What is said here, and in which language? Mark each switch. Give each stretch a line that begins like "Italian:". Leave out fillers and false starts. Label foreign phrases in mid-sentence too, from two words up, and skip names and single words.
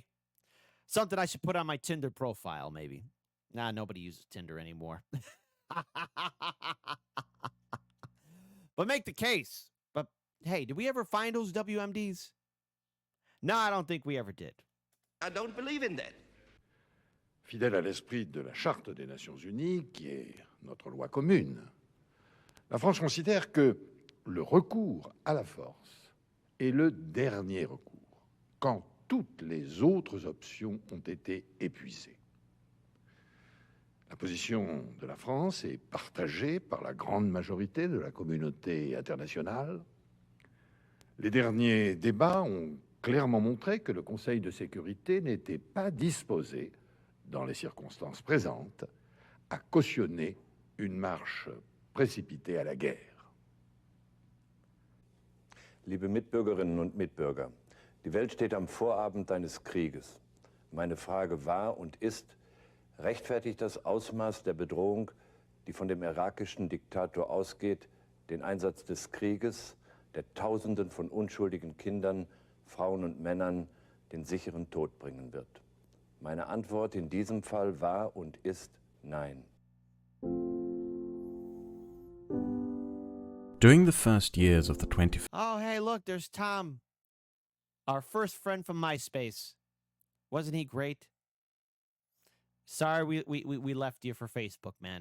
English: Something I should put on my Tinder profile, maybe. Nah, nobody uses Tinder anymore. But make the case. But hey, did we ever find those WMDs? No, I don't think we ever did. I don't believe in that.
French: Fidèle à l'esprit de la Charte des Nations Unies, qui est notre loi commune, la France considère que le recours à la force est le dernier recours, quand toutes les autres options ont été épuisées. La position de la France est partagée par la grande majorité de la communauté internationale. Les derniers débats ont clairement montré que le Conseil de sécurité n'était pas disposé, dans les circonstances présentes, à cautionner une marche précipitée à la guerre.
German: Liebe Mitbürgerinnen und Mitbürger, die Welt steht am Vorabend eines Krieges. Meine Frage war und ist: Rechtfertigt das Ausmaß der Bedrohung, die von dem irakischen Diktator ausgeht, den Einsatz des Krieges, der Tausenden von unschuldigen Kindern, Frauen und Männern den sicheren Tod bringen wird? Meine Antwort in diesem Fall war und ist nein.
English: During the first years of the 20th Oh, hey, look, there's Tom. Our first friend from MySpace. Wasn't he great? Sorry we left you for Facebook, man.